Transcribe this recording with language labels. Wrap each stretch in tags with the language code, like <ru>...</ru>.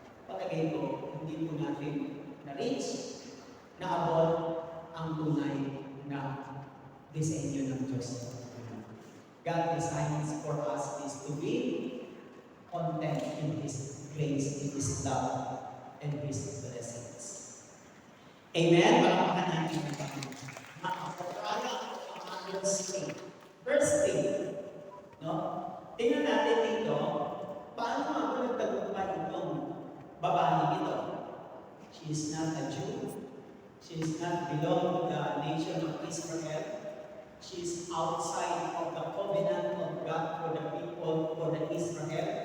<tl>Palagay ko, hindi po natin na-reach, na-abot ang tunay na disenyo ng Diyos.</tl> <en>God designs for us is to be content in His grace, in His love, and His blessings. Amen?</en> <tl>Palakpakan natin ang Panginoon. Makapagkala ang ating singing. Verse 3. No? Tingnan natin dito, paano ako nagtagumpay itong babae ito?</tl> <en>She is not a Jew. She is not belong to the nation of Israel. She is outside of the covenant of God for the people, for the Israel.</en>